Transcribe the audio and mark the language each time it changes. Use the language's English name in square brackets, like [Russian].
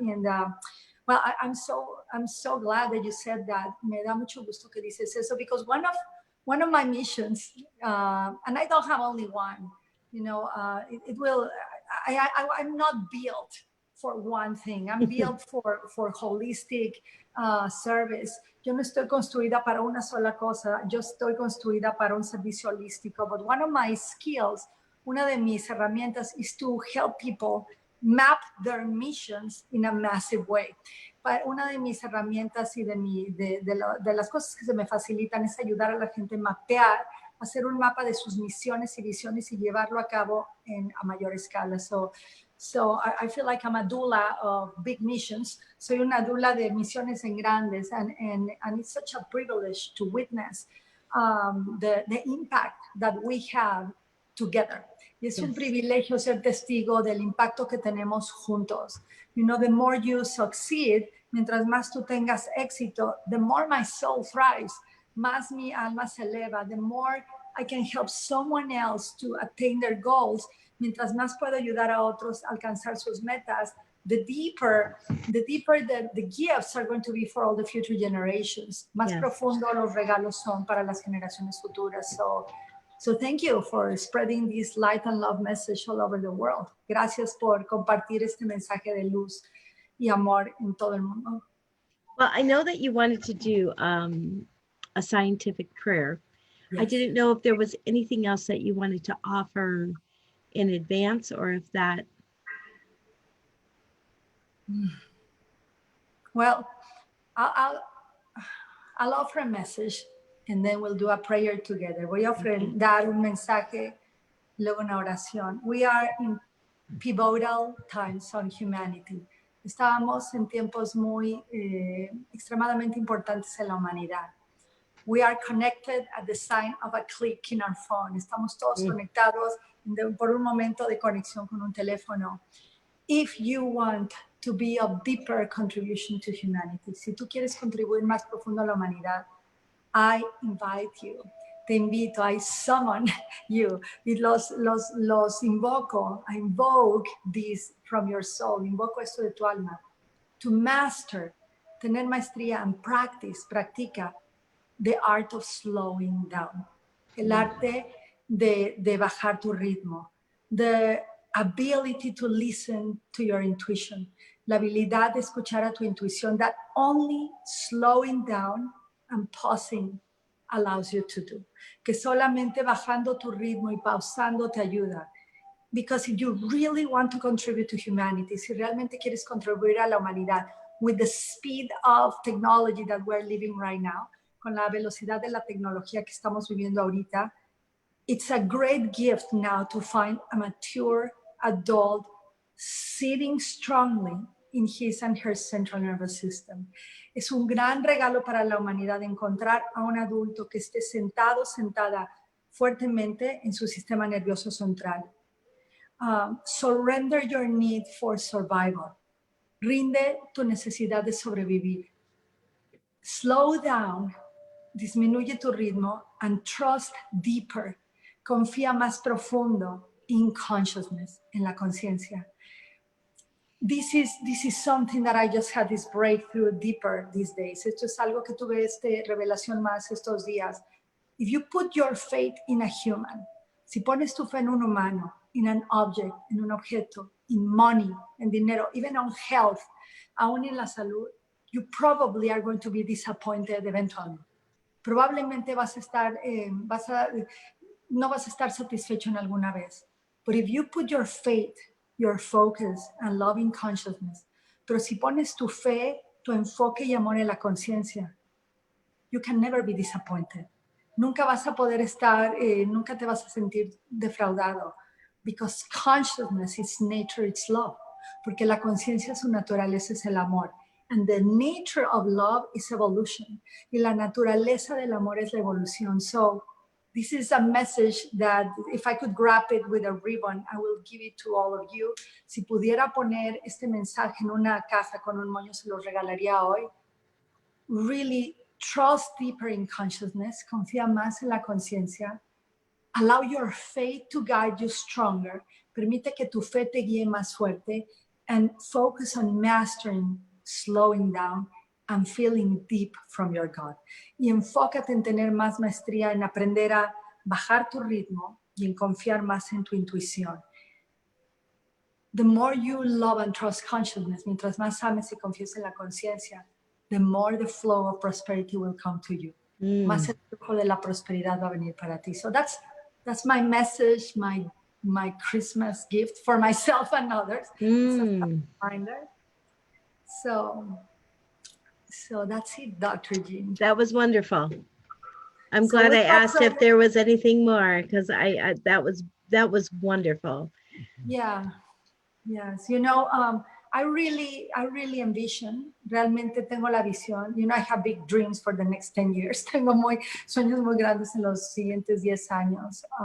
[English] And well, I'm so glad that you said that. [Spanish] Me da mucho gusto que dices eso, [English] because one of my missions, and I don't have only one, you know, I'm not built for one thing. I'm built for holistic service. [Spanish] Yo no estoy construida para una sola cosa. Yo estoy construida para un servicio holístico. [English] But one of my skills, [Spanish] una de mis herramientas, [English] is to help people map their missions in a massive way. [Spanish] Una de mis herramientas y de las cosas que se me facilitan es ayudar a la gente a mapear, hacer un mapa de sus misiones y visiones y llevarlo a cabo a mayor escala. [English] So I feel like I'm a doula of big missions. [Spanish] Soy una doula de misiones en grandes, [English] and it's such a privilege to witness the impact that we have together. [Spanish] Y es un [English] Yes. [Spanish] privilegio ser testigo del impacto que tenemos juntos. [English] You know, the more you succeed, [Spanish] mientras más tú tengas éxito, [English] the more my soul thrives, [Spanish] más mi alma se eleva, [English] the more I can help someone else to attain their goals, [Spanish] mientras más puedo ayudar a otros a alcanzar sus metas, [English] the deeper the gifts are going to be for all the future generations. [Spanish] Más [English] Yes. [Spanish] profundo los regalos son para las generaciones futuras. [English] So thank you for spreading this light and love message all over the world. [Spanish] Gracias por compartir este mensaje de luz y amor en todo el mundo. [English] Well, I know that you wanted to do a scientific prayer. Yes. I didn't know if there was anything else that you wanted to offer in advance, or if that. Well, I'll offer a message and then we'll do a prayer together. [Spanish] Voy a dar un mensaje, luego una oración. [English] We are in pivotal times on humanity. [Spanish] Estábamos en tiempos muy extremadamente importantes en la humanidad. [English] We are connected at the sign of a click in our phone. [Spanish] Estamos todos conectados por un momento de conexión con un teléfono. [English] If you want to be of deeper contribution to humanity, [Spanish] si tú quieres contribuir más profundo a la humanidad, [English] I invite you. [Spanish] Te invito, [English] I summon you. [Spanish] Y los invoco, [English] I invoke this from your soul. [Spanish] Invoco esto de tu alma. [English] To master, [Spanish] tener maestría [English] and practice, [Spanish] practica [English] the art of slowing down. [Spanish] El arte de bajar tu ritmo. [English] The ability to listen to your intuition. [Spanish] La habilidad de escuchar a tu intuición [English] that only slowing down and pausing allows you to do. [Spanish] Que solamente bajando tu ritmo y pausando te ayuda. [English] Because if you really want to contribute to humanity, [Spanish] si realmente quieres contribuir a la humanidad [English] with the speed of technology that we're living right now, [Spanish] con la velocidad de la tecnología que estamos viviendo ahorita, [English] it's a great gift now to find a mature adult sitting strongly in his and her central nervous system. [Spanish] Es un gran regalo para la humanidad encontrar a un adulto que esté sentado, sentada fuertemente en su sistema nervioso central. [English] Surrender your need for survival. [Spanish] Rinde tu necesidad de sobrevivir. [English] Slow down, [Spanish] disminuye tu ritmo, [English] and trust deeper. [Spanish] Confía más profundo [English] in consciousness, [Spanish] en la conciencia. [English] This is something that I just had this breakthrough deeper these days. [Spanish] Esto es algo que tuve revelación más estos días. [English] If you put your faith in a human, [Spanish] si pones tu fe en un humano, [English] in an object, [Spanish] en un objeto, [English] in money, [Spanish] en dinero, [English] even on health, [Spanish] aún en la salud, [English] you probably are going to be disappointed eventually. [Spanish] Probablemente no vas a estar satisfecho en alguna vez. [English] But if you put your faith, your focus and loving consciousness, [Spanish] pero si pones tu fe, tu enfoque y amor en la conciencia, [English] you can never be disappointed. [Spanish] Nunca vas a poder nunca te vas a sentir defraudado, [English] because consciousness is nature, it's love. [Spanish] Porque la conciencia, su naturaleza es el amor. [English] And the nature of love is evolution. [Spanish] Y la naturaleza del amor es la evolución. [English] So this is a message that if I could wrap it with a ribbon, I will give it to all of you. [Spanish] Si pudiera poner este mensaje en una caja con un moño, se lo regalaría hoy. [English] Really trust deeper in consciousness. [Spanish] Confía más en la conciencia. [English] Allow your faith to guide you stronger. [Spanish] Permite que tu fe te guíe más fuerte. [English] And focus on mastering, slowing down, and feeling deep from your God. [Spanish] Y enfócate en tener más maestría, en aprender a bajar tu ritmo y en confiar más en tu intuición. [English] The more you love and trust consciousness, [Spanish] mientras más ames y confíes en la conciencia, [English] the more the flow of prosperity will come to you. [Spanish] Más el flujo de la prosperidad va a venir para ti. [English] So that's my message, my Christmas gift for myself and others. It's a reminder. So that's it, Dr. Jeanne. That was wonderful. I'm glad I asked if there was anything more, because that was wonderful. Yeah. Yes. You know, I really envision, [Spanish] realmente tengo la visión. [English] You know, I have big dreams for the next 10 years. [Spanish] Tengo sueños muy grandes en los siguientes 10 años.